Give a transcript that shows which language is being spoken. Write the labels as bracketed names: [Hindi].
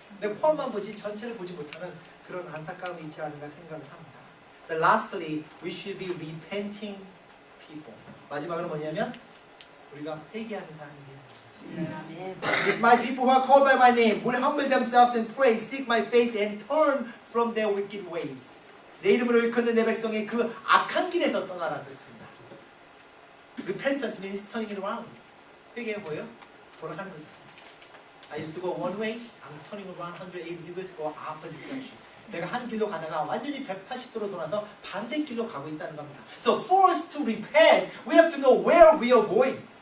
[Korean] 내 코앞만 보지 전체를 보지 못하는 그런 안타까움이 있지 않은가 생각을 합니다. [English] But lastly, we should be repenting people. [Korean] 마지막으로 뭐냐면 우리가 회개하는 사람이에요. 아멘. [English] If my people who are called by my name will humble themselves and pray, seek my face and turn from their wicked ways. [Korean] 내 이름으로 일컫는 내 백성이 그 악한 길에서 떠나라 그랬습니다. [English] Repentance means turning it around. [Korean] 회개해 보여? 돌아가는 거죠. [English] I used to go one way, I'm turning around 180 degrees, go opposite direction. [Korean] 내가 한 길로 가다가 완전히 180도로 돌아서 반대길로 가고 있다는 겁니다. [English] So for us to repent, we have to know where we are going.